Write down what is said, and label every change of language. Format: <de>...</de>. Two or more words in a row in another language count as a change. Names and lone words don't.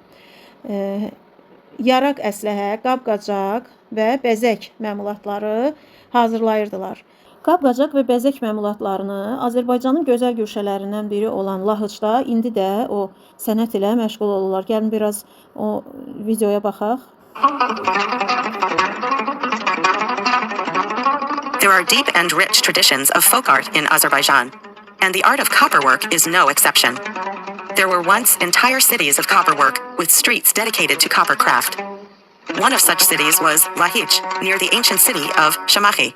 <az>Yaraq əsləhə, qab-qacaq və bəzək məmulatları hazırlayırdılar. Qab-qacaq və bəzək məmulatlarını Azərbaycanın gözəl güşələrindən biri olan Lahıcda indi də o sənət ilə məşğul olurlar. Gəlin biraz o videoya baxaq.</az> <en>There are deep and rich traditions of folk art in Azerbaijan, and the art of copperwork is no exception. There were once entire cities of copperwork, with streets dedicated to copper craft. One of such cities was Lahij, near the ancient city of Shamahi.</en>